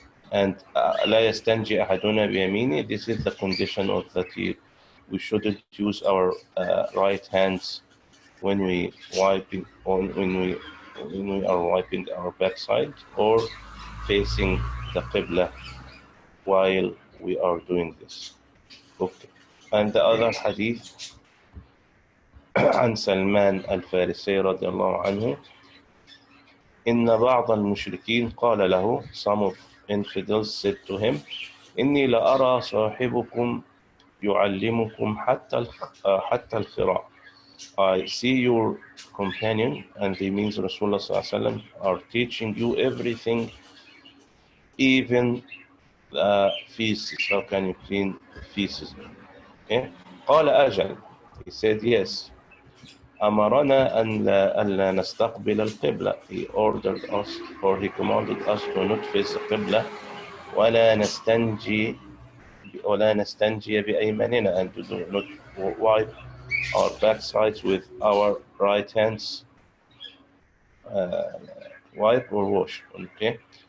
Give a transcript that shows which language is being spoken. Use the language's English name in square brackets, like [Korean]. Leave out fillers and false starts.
[English] And [Arabic] لا يستنجي أحدنا بيمينه, [English] this is the condition of that we shouldn't use our right hands when we are wiping our backside or facing the qibla while we are doing this. Okay. And the other hadith [Arabic] عن سلمان الفارسي رضي الله عنه إن بعض المشركين قال له, [English] some of infidels said to him, [Arabic] إني لأرى صاحبكم يعلمكم حتى الخراء. [English] I see your companion, and he means Rasulullah sallallahu alaihi wasallam, are teaching you everything, even feces. How can you clean feces? Okay. [Arabic] قال أجل. [English] He said yes. [Arabic] أمرنا ألا نستقبل القبلة. [English] He ordered us, or he commanded us to not face the Qibla. [Arabic] ولا نستنجي بأيماننا, [English] and to do not wipe our backsides with our right hands, wipe or wash. Okay.